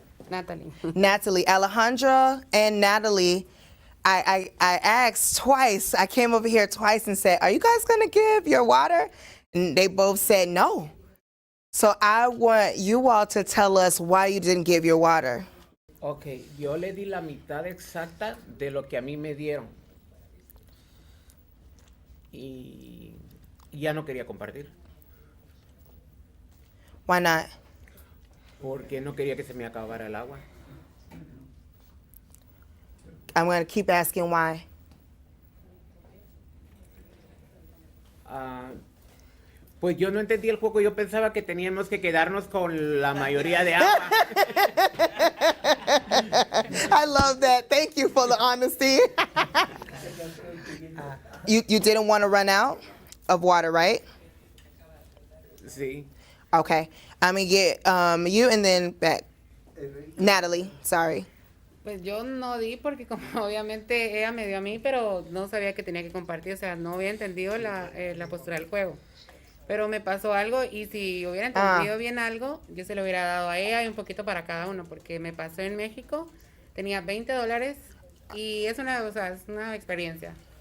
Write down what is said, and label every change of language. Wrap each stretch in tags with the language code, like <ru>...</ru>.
<en>Natalie. Natalie. Alejandra and Natalie, I asked twice. I came over here twice and said, are you guys going to give your water? And they both said no. So I want you all to tell us why you didn't give your water.</en> <es>Ok, yo le di la mitad exacta de lo que a mí me dieron. Y ya no quería compartir.</es> <en>Why not?</en> <es>Porque no quería que se me acabara el agua.</es> <en>I'm going to keep asking why.</en> <es>Pues yo no entendí el juego, yo pensaba que teníamos que quedarnos con la mayoría de agua.</es> <en>I love that. Thank you for the honesty. You didn't want to run out of water, right?</en> <es>Sí.</es> <en>Okay. I'm going to get you and then back. Natalie, sorry.</en> <es>Pues yo no di porque como obviamente ella me dio a mí, pero no sabía que tenía que compartir, o sea, no había entendido la postura del juego. Pero me pasó algo y si hubiera entendido bien algo, yo se lo hubiera dado a ella y un poquito para cada uno, porque me pasó en México, tenía $20 y es una experiencia.</es>